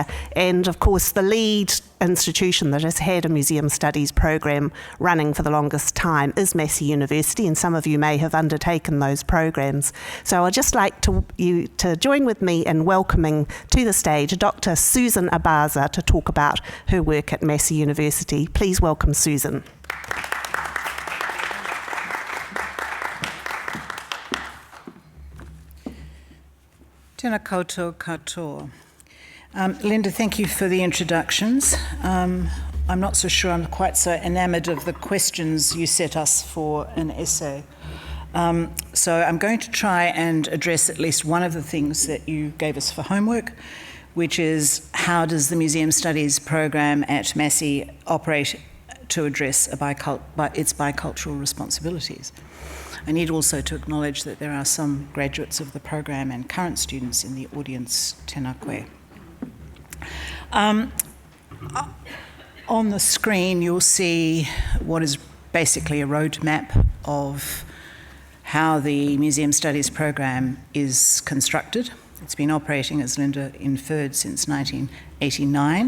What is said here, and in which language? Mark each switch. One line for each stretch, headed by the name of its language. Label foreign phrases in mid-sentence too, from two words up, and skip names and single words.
English: And of course the lead institution that has had a museum studies program running for the longest time is Massey University, and some of you may have undertaken those programs. So I'd just like you to join with me in welcoming to the stage Dr. Susan Abasa to talk about her work at Massey University. Please welcome Susan.
Māori: Tēnā koutou katoa.
English: Linda, thank you for the introductions. I'm not so sure I'm quite so enamoured of the questions you set us for an essay. So I'm going to try and address at least one of the things that you gave us for homework, which is how does the Museum Studies program at Massey operate to address its bicultural responsibilities. I need also to acknowledge that there are some graduates of the program and current students in the audience.
Māori: Tēnā koe.
English: On the screen you'll see what is basically a roadmap of how the Museum Studies program is constructed. It's been operating, as Linda inferred, since 1989.